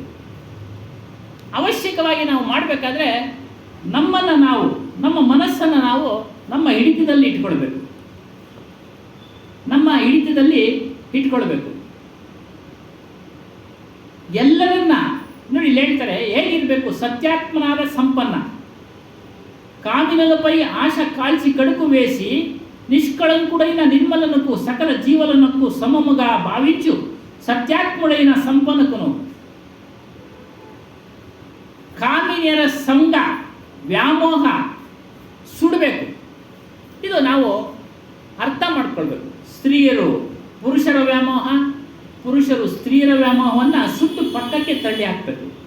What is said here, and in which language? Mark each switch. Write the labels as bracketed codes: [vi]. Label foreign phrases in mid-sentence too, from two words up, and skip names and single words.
[kn] ಅವಶ್ಯಕವಾಗಿ ನಾವು ಮಾಡಬೇಕಾದ್ರೆ ನಮ್ಮನ್ನು ನಾವು, ನಮ್ಮ ಮನಸ್ಸನ್ನು ನಾವು ನಮ್ಮ ಹಿಡಿತದಲ್ಲಿ ಇಟ್ಕೊಳ್ಬೇಕು. ಎಲ್ಲರನ್ನ ನೋಡಿ ಇಲ್ಲಿ ಹೇಳ್ತಾರೆ, ಹೇಗಿರಬೇಕು? ಸತ್ಯಾತ್ಮನಾದ ಸಂಪನ್ನ, [te] కామినలపై ఆశ కాల్చి కడుపు వేసి నిష్కళంకుడైన నిర్మలనకు సకల జీవలనకు సమముగా భావించు సత్యాత్ముడైన సంపన్నకును [kn] ಕಾಮಿನಿಯರ ಸಂಘ ವ್ಯಾಮೋಹ ಸುಡಬೇಕು. ಇದು ನಾವು ಅರ್ಥ ಮಾಡ್ಕೊಳ್ಬೇಕು. ಸ್ತ್ರೀಯರು ಪುರುಷರ ವ್ಯಾಮೋಹ, ಪುರುಷರು ಸ್ತ್ರೀಯರ ವ್ಯಾಮೋಹವನ್ನು ಸುಟ್ಟು ಪಕ್ಕಕ್ಕೆ ತಳ್ಳಿ ಹಾಕಬೇಕು.